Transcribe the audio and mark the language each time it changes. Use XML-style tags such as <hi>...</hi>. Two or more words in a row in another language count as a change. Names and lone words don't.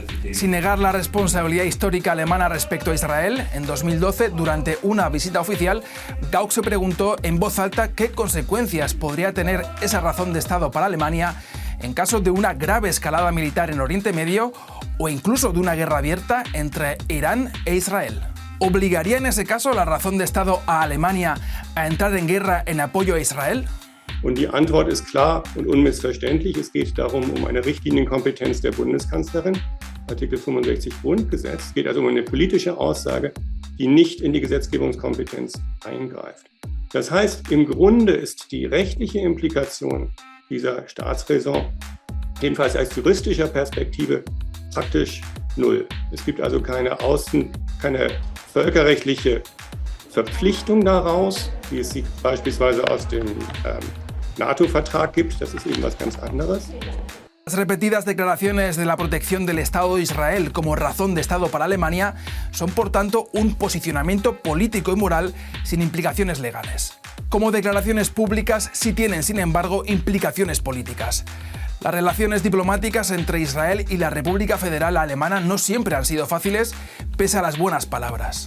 <es>Sin negar la responsabilidad histórica alemana respecto a Israel, en 2012, durante una visita oficial, Gauck se preguntó en voz alta qué consecuencias podría tener esa razón de Estado para Alemania en caso de una grave escalada militar en Oriente Medio o incluso de una guerra abierta entre Irán e Israel. ¿Obligaría en ese caso la razón de Estado a Alemania a entrar en guerra en apoyo a Israel?</es> <de>Und die Antwort ist klar und unmissverständlich. Es geht darum, eine Richtlinienkompetenz der Bundeskanzlerin, Artikel 65 Grundgesetz. Es geht also um eine politische Aussage, die nicht in die Gesetzgebungskompetenz eingreift. Das heißt, im Grunde ist die rechtliche Implikation dieser Staatsräson, jedenfalls aus juristischer Perspektive, praktisch null. Es gibt also keine völkerrechtliche Verpflichtung daraus, wie es sie beispielsweise aus dem NATO-Vertrag gibt. Das ist eben was ganz anderes.</de> <es>Las repetidas declaraciones de la protección del Estado de Israel como razón de Estado para Alemania son, por tanto, un posicionamiento político y moral sin implicaciones legales. Como declaraciones públicas sí tienen, sin embargo, implicaciones políticas. Las relaciones diplomáticas entre Israel y la República Federal Alemana no siempre han sido fáciles, pese a las buenas palabras.</es>